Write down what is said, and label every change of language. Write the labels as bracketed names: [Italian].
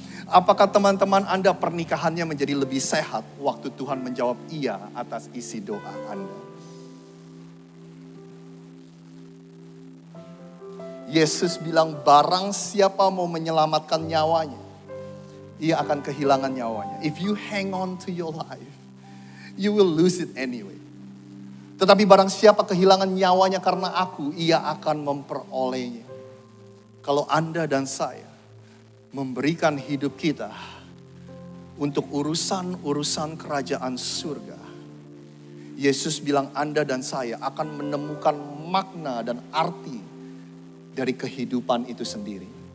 [Indonesian] Apakah teman-teman Anda pernikahannya menjadi lebih sehat waktu Tuhan menjawab iya atas isi doa Anda? Yesus bilang barang siapa mau menyelamatkan nyawanya, ia akan kehilangan nyawanya. [English] If you hang on to your life, you will lose it anyway. [Indonesian] Tetapi barang siapa kehilangan nyawanya karena aku, ia akan memperolehnya. Kalau Anda dan saya memberikan hidup kita untuk urusan-urusan kerajaan surga, Yesus bilang Anda dan saya akan menemukan makna dan arti dari kehidupan itu sendiri.